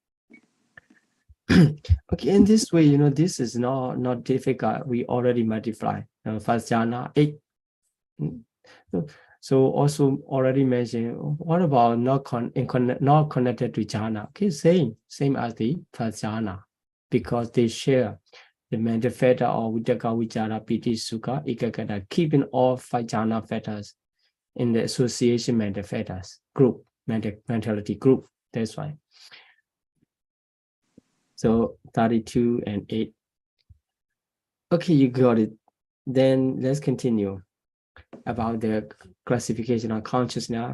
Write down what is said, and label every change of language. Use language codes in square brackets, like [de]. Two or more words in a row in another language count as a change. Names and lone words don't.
[en] Okay, in this way, this is not difficult. We already multiply. First jhana 8. So also already mentioned, what about not connected to jhana? Okay, same as the first jhana, because they share the mental factor of [pi] vitakka, vichara, piti, sukha, ekaggata, [en] keeping all 5 jhana factors in the association mental factors group, mentality group. That's why. So 32 and 8. Okay, you got it. Then let's continue about the classification of consciousness.